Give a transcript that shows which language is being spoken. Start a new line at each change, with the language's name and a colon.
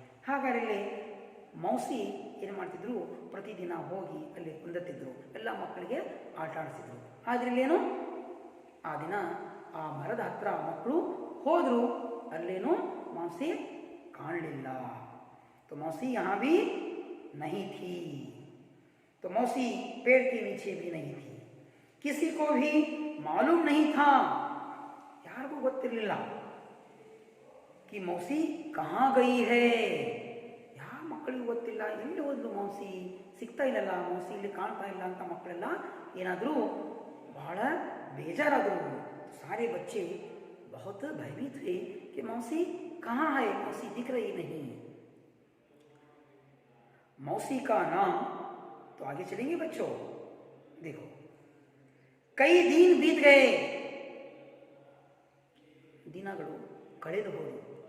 Kannada: ಹಾಗಾದರೆ ಮೌಸಿ ಏನು ಮಾಡ್ತಿದ್ರು, ಪ್ರತಿದಿನ ಹೋಗಿ ಅಲ್ಲಿ ಕುಂದತ್ತಿದ್ರು, ಎಲ್ಲ ಮಕ್ಕಳಿಗೆ ಆಟ ಆಡಿಸಿದ್ರು. ಆದ್ರಲ್ಲೇನು ಆ ದಿನ ಆ ಮರದ ಹತ್ರ ಮಕ್ಕಳು ಹೋದರು, ಅಲ್ಲೇನು ಮೌಸಿ ಕಾಣಲಿಲ್ಲ.
Hindi: तो मौसी यहाँ भी नहीं थी. तो मौसी पेड़ के नीचे भी नहीं थी. किसी को भी मालूम नहीं था,
Kannada: ಯಾರಿಗೂ ಗೊತ್ತಿರಲಿಲ್ಲ
Hindi: कि मौसी कहाँ गई है.
Kannada: ಯಾವ ಮಕ್ಕಳಿಗೂ ಗೊತ್ತಿಲ್ಲ, ಎಲ್ಲಿ ಹೋದ್ಲು ಮೌಸಿ, ಸಿಗ್ತಾ ಇಲ್ಲಲ್ಲ ಮೌಸಿ, ಇಲ್ಲಿ ಕಾಣ್ತಾ ಇಲ್ಲ ಅಂತ ಮಕ್ಕಳೆಲ್ಲ ಏನಾದರೂ ಬಹಳ ಬೇಜಾರಾದರು.
Hindi: सारे बच्चे बहुत भयभीत हुए कि मौसी कहाँ है, मौसी दिख रही नहीं. मौसी का नाम, तो आगे चलेंगे बच्चों. देखो, कई दिन बीत गए,
Kannada: ದಿನಗಳು ಕಳೆದು ಹೋದವು.